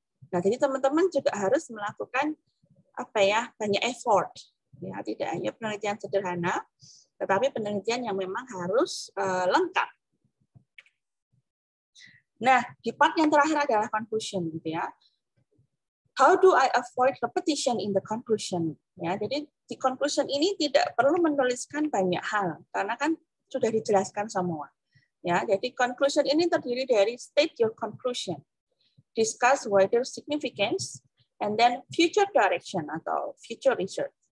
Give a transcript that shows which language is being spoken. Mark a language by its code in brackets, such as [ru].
[id] Nah, jadi teman-teman juga harus melakukan apa ya, banyak effort ya, tidak hanya penelitian sederhana, tetapi penelitian yang memang harus lengkap. Nah, di part yang terakhir adalah conclusion gitu ya. [en] How do I avoid repetition in the conclusion? [id] Ya, jadi di conclusion ini tidak perlu menuliskan banyak hal karena kan sudah dijelaskan semua. Ya, jadi conclusion ini terdiri dari [en] state your conclusion, discuss wider significance, and then future direction [id] atau future research.